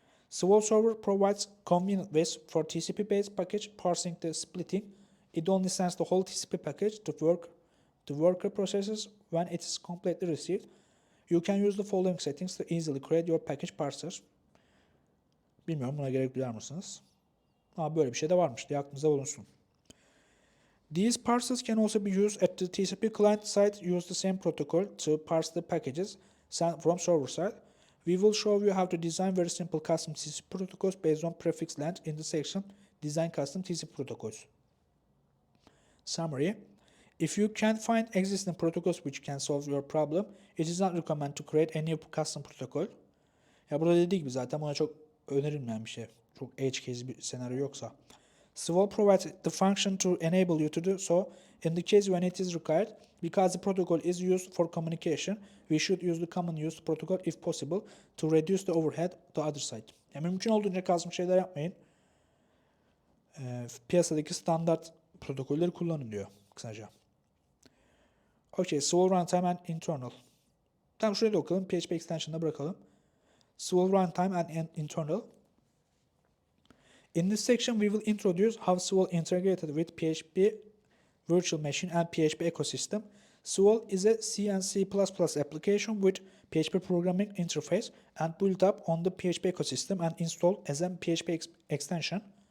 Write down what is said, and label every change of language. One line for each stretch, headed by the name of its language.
English: Swoole server provides convenient ways for TCP-based package parsing the splitting. It only sends the whole TCP package to the worker processes when it is completely received. You can use the following settings to easily create your package parsers.
Turkish: Bilmiyorum, buna gerek duyar mısınız? Ama böyle bir şey de varmış diye aklınıza bulunsun.
English: These parsers can also be used at the TCP client side. Use the same protocol to parse the packages sent from server side. We will show you how to design very simple custom TCP protocols based on prefix length in the section Design Custom TCP Protocols. Summary: if you can't find existing protocols which can solve your problem, it is not recommended to create a new custom protocol.
Turkish: Ya burada dediği gibi zaten buna çok önerilmeyen bir şey. Çok edge case bir senaryo yoksa.
English: Swoole provides the function to enable you to do so in the case when it is required. Because the protocol is used for communication, we should use the common used protocol if possible to reduce the overhead to other side.
Turkish: Yani mümkün olduğunca custom şeyler yapmayın. Piyasadaki standart protokolleri kullanın diyor kısaca.
English: Okay, Swoole runtime and internal.
Turkish: Tamam, şuraya da okalım. PHP extension'da bırakalım.
English: Swoole runtime and internal. In this section, we will introduce how Swoole integrated with PHP virtual machine and PHP ecosystem. Swoole is a C and C++ application with PHP programming interface and built up on the PHP ecosystem and installed as a PHP extension.